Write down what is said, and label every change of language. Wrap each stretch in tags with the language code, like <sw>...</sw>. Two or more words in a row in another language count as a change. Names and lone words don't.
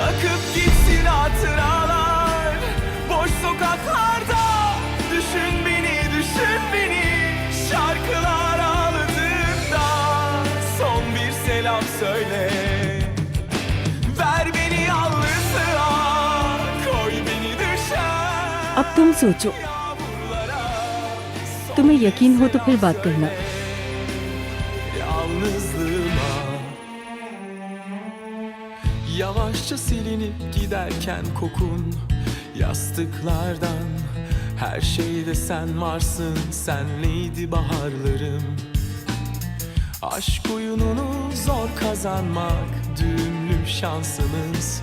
<tr>Akıp gitsin hatıralar boş sokaklarda. Düşün beni şarkılar ağladığında. Son bir selam söyle. Ver beni yalnızlığa, koy beni düşer.</tr> <hi>अब तुम सोचो, तुम्हें यकीन हो तो फिर बात करना।</hi> <tr>Yalnızlığıma yavaşça silinip giderken kokun yastıklardan. Her şeyde sen varsın, senleydi baharlarım. Aşk oyununu zor kazanmak düğümlü şansımız.</tr>